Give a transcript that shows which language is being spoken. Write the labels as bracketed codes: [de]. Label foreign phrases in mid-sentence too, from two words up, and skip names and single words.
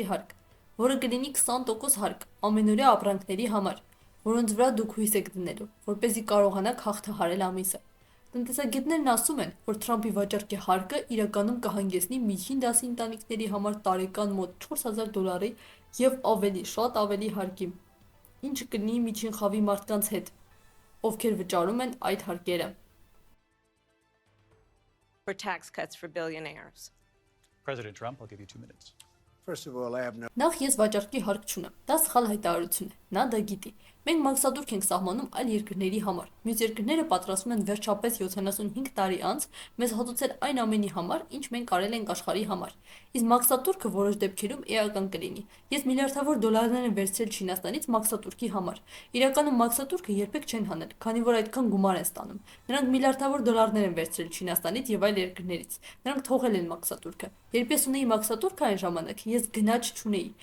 [hy] հարկ, որը կլինի 20% հարկ ամենօրյա ապրանքների համար, որոնց վրա դուք հույս եք դնելու, որպեսզի կարողանաք հաղթահարել ամիսը։ Տնտեսագետներն ասում են, որ Թրամփի վաճառքի հարկը իրականում կհանգեցնի միջին դասի ընտանիքների համար տարեկան մոտ $4000 եւ ավելի, շատ ավելի հարկի, ինչը կլինի միջին խավի մարդկանց հետ, ովքեր վճարում են այդ հարկերը։ [en] For tax cuts for billionaires. President Trump, I'll give you 2 minutes. First of all, I have no [hy] Նախ ես վաճառքի հարկ չունեմ։ Դա սխալ հայտարարություն է։ Նա դա գիտի։ Մենք մաքսատուրք ենք սահմանում այլ երկրների համար։ Մյուս երկրները պատրաստվում են վերջապես 75 տարի անց մեզ հատուցել այն ամենի համար, ինչ մենք արել ենք աշխարհի համար։ Իսկ մաքսատուրքը որոշ դեպքերում էական կլինի։ Ես միլիարդավոր դոլարներ եմ վերցրել Չինաստանից մաքսատուրքի համար։ Իրականում մաքսատուրքը երբեք չեն հանել, քանի որ այդքան գումար են ստանում։ Նրանք միլիարդավոր դոլարներ են վերցրել Չինաստանից եւ այլ երկրներից։ Նրանք թողել են մաքսատուրքը։ Երբ ես ունեի մաքսատուրքը այն ժամանակ, ես գնաճ չունեի։